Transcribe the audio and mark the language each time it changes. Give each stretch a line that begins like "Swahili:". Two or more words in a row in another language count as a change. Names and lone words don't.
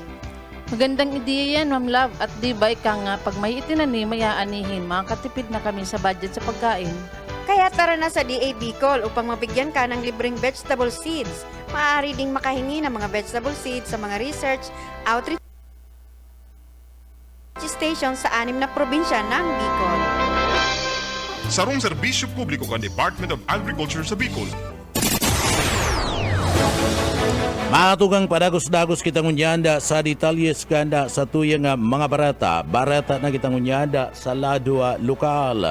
Filipino: Magandang ideya yan,
English: Ma'am Love.
Filipino: At di ba ika nga, pag may itinanim, may aanihin, makakatipid na kami sa budget sa pagkain. Kaya tara na sa DA Bicol upang mabigyan ka ng libreng
English: vegetable seeds.
Filipino: Maaari ding makahingi ng mga
English: vegetable seeds
Filipino: sa mga
English: research, outreach station
Filipino: sa 6 na probinsya ng Bicol. Sarong serbisyo publiko kan Department of Agriculture sa Bicol.
Bikol: Matugang padagos-dagos kitang unyanda sa detalyes kanda sa tuyang mga barata na kitang unyanda sa lado lokal.